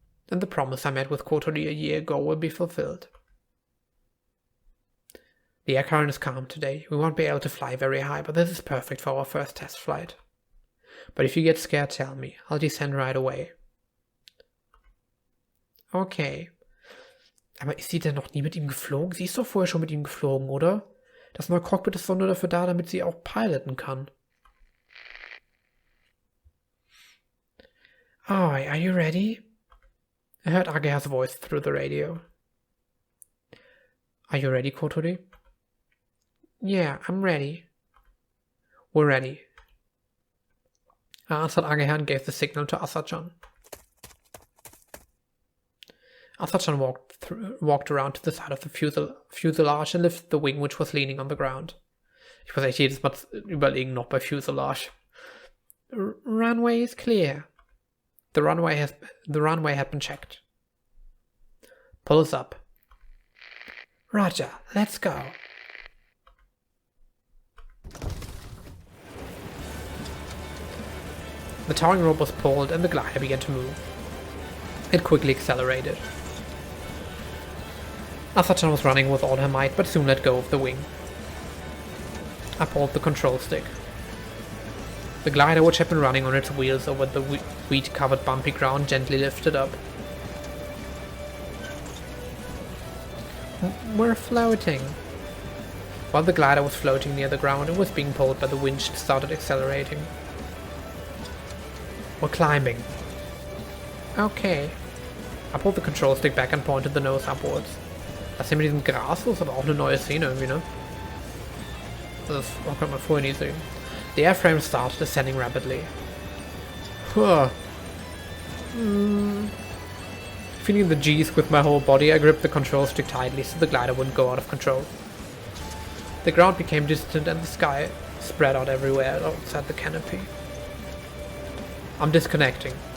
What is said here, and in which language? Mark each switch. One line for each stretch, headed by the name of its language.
English: And the promise I made with Kotori a year ago will be fulfilled. The air current is calm today. We won't be able to fly very high, but this is perfect for our first test flight. But if you get scared, tell me. I'll descend right away. Okay.
German: Aber ist sie denn noch nie mit ihm geflogen? Sie ist doch vorher schon mit ihm geflogen, oder? Das neue Cockpit ist doch nur dafür da, damit sie auch piloten kann.
English: Alright, are you ready? I heard Ageha's voice through the radio. Are you ready, Kotori? Yeah, I'm ready. We're ready. I answered Ageha and gave the signal to Asa-chan. Asa-chan walked around to the side of the fuselage and lifted the wing which was leaning on the ground.
German: Ich muss echt jedes Mal überlegen, noch bei Fuselage.
English: Runway is clear. The runway had been checked. Pull us up. Roger, let's go. The towing rope was pulled and the glider began to move. It quickly accelerated. Asa-chan was running with all her might, but soon let go of the wing. I pulled the control stick. The glider, which had been running on its wheels over the weed-covered bumpy ground, gently lifted up. We're floating. While the glider was floating near the ground, it was being pulled by the winch and started accelerating. We're climbing. Okay. I pulled the control stick back and pointed the nose upwards.
German: Das hier mit diesem Gras ist aber auch eine neue Szene irgendwie, ne? Das konnte man vorher nie sehen.
English: The airframe started ascending rapidly. Huh. Feeling the G's with my whole body, I gripped the control stick tightly so the glider wouldn't go out of control. The ground became distant and the sky spread out everywhere outside the canopy. I'm disconnecting.